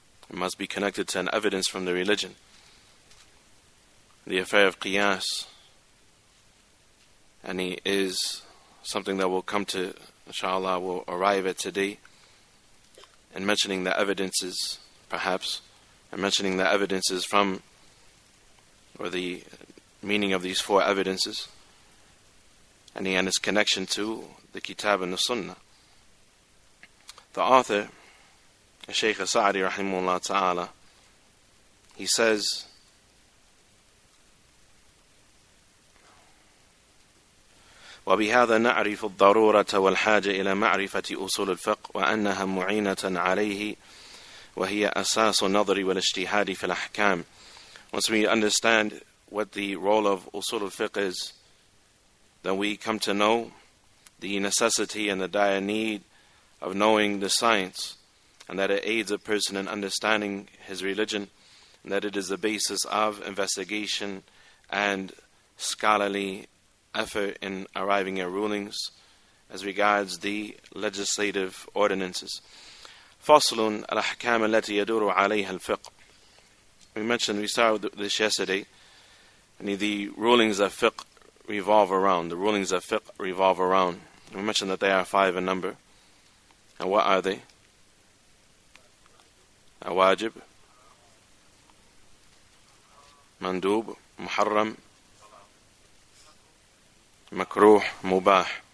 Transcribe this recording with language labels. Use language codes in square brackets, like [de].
[en] It must be connected to an evidence from the religion. The affair of Qiyas, and it is something that will come to, inshallah, will arrive at today, and mentioning the evidences, perhaps, and mentioning the evidences from, or the meaning of these four evidences, and its connection to the Kitab and the Sunnah. The author, Shaykh Sa'di rahimahullah ta'ala, he says, [ar] وبهذا نعرف الضرورة والحاجة إلى معرفة أصول الفقه وأنها معينة عليه وهي أساس النظر والاجتهاد في الأحكام. [en] Once we understand what the role of usul al-fiqh is, then we come to know the necessity and the dire need of knowing the science, and that it aids a person in understanding his religion, and that it is the basis of investigation and scholarly effort in arriving at rulings as regards the legislative ordinances. [ar] فصل الأحكام التي يدور عليها الفقه. [en] We started with this yesterday, and the rulings of fiqh revolve around. The rulings of fiqh revolve around. We mentioned that they are 5 in number. And what are they? Wajib, mandub, muharram, makruh, mubah.